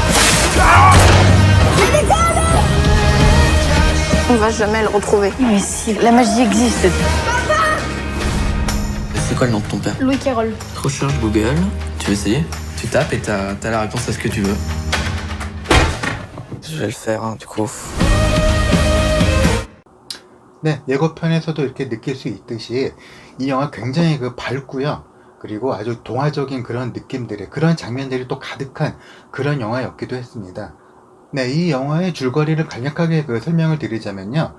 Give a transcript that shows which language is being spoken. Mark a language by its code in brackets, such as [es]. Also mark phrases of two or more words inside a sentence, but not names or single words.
[fr] On va jamais le retrouver. Mais si, la magie existe. C'est quoi le nom de ton père? Louis Carroll. Recherche Google, tu veux essayer? Tu tapes et t'as la réponse à ce que tu veux. Je vais le faire, hein, du coup. [ko] 네, 예고편에서도 이렇게 느낄 수 있듯이 이 영화 굉장히 그 밝고요. 그리고 아주 동화적인 그런 느낌들이, 그런 장면들이 또 가득한 그런 영화였기도 했습니다. 네, 이 영화의 줄거리를 간략하게 그 설명을 드리자면요.